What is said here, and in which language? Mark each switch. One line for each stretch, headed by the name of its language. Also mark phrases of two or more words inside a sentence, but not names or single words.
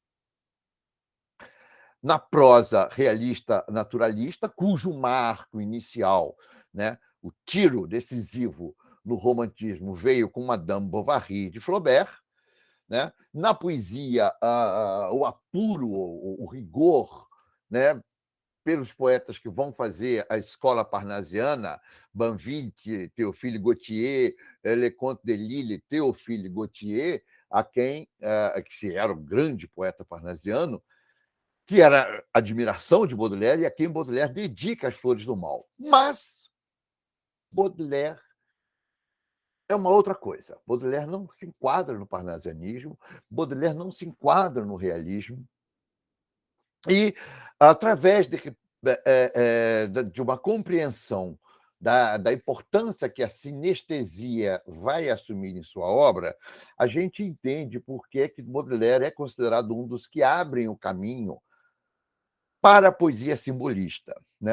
Portuguese: na prosa realista naturalista, cujo marco inicial, né, o tiro decisivo no romantismo veio com Madame Bovary de Flaubert, né? Na poesia, o apuro, o rigor, né, pelos poetas que vão fazer a escola parnasiana, Banville, Théophile Gautier, Leconte de Lisle, Théophile Gautier, a quem, que era um grande poeta parnasiano, que era admiração de Baudelaire e a quem Baudelaire dedica as Flores do Mal. Mas Baudelaire é uma outra coisa. Baudelaire não se enquadra no parnasianismo, Baudelaire não se enquadra no realismo, e através de uma compreensão da importância que a sinestesia vai assumir em sua obra, a gente entende por que Baudelaire é considerado um dos que abrem o caminho para a poesia simbolista, né?